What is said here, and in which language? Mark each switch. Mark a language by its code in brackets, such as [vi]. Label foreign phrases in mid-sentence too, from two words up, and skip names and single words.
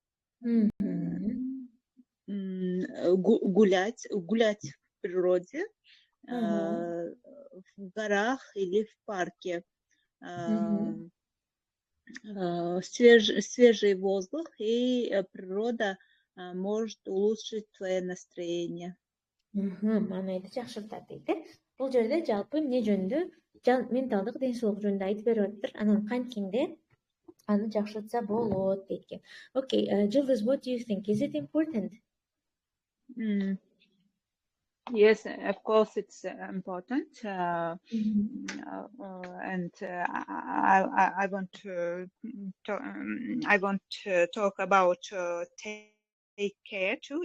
[ru] Гулять в природе. В горах или в парке. Свежий воздух и природа может улучшить твое настроение. [ky] Маанайды жакшыртат дейт. Бул жерде жалпы эмне жөнүндө, менталдык ден соолук жөнүндө айтып берип атыптыр. Анан канткенде аны жакшыртса болот дейт экен. [en] Okay, Жылдыз, what do you think? Is it important? Yes, of course it's important, and I want to talk about take care too.